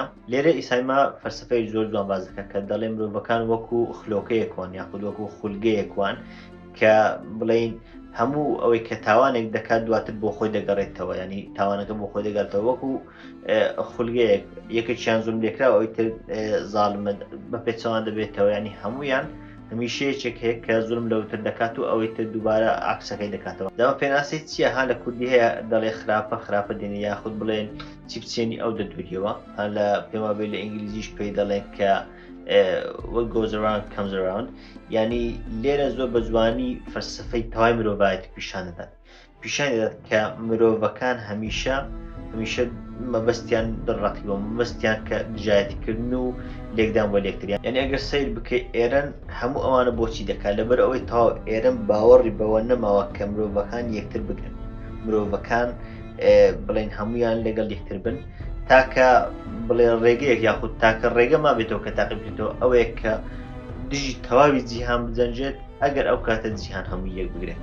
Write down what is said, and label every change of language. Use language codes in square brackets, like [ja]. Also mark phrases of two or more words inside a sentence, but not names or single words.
[ckb] لێرە ئیسایما فەلسفەی زۆر جوان باز دەکات کە دەڵێ مرۆڤەکان وەکو خلۆکەیەکوان یاخود وەکو خولگەیەکوان کە بڵێن هەموو ئەوەی کە تاوانێک دەکات دواتر بۆ خۆی دەگەڕێتەوە، ینی تاوانەکە بۆ خۆی دەگەڕێتەوە وەکو خولگەیەک، یەکێکیان زوڵم لێکراوە ئەوەی تر زاڵمە بە پێچەوان دەبێتەوە، ینی هەمویان هەمیشەیەکێک هەیە کە زوڵم لەوتر دەکات و ئەوەی تر دووبارە عکسەکەی دەکاتەوە. دەمە پێناسی چییە؟ ها لە کوردی هەیە دەڵێ خراپە دێنێ یاخود بڵێن چی بچێنی ئەو دەدوریەوە، هەر لە پێما بێت لە ئینگلیزیش پێی دەڵێن کە [en] what goes around comes around، [ckb] یعنی لێرە زۆر بە جوانی فەلسفەی تەواوی مرۆڤایەتی پیشان دەدات کە مرۆڤەکان هەمیشە مەبەستیان دڕقیوە، مەبەستیان کە دژایەتیکردن و لێکدان بۆ لێکتریان. یعنی ئەگەر سیر بکەی ئێرن هەموو ئەوانە بۆچی دەکات لەبەر ئەوەی تەواو ئێرن باوەڕی بەوە نەماوە کە مرۆڤەکان یەکتر بگرن، مرۆڤەکان بڵێن هەمویان لەگەڵ یەکتر بن تاکە بڵێ ڕێگەیەک یاخود تاکە ڕێگە ما بێتەوە کە تاقی بکرێتەوە ئەوەیە کە دژی تەواوی جیهان بجەنجێت ئەگەر ئەو کاتە جیهان هەموو یەک بگرێت.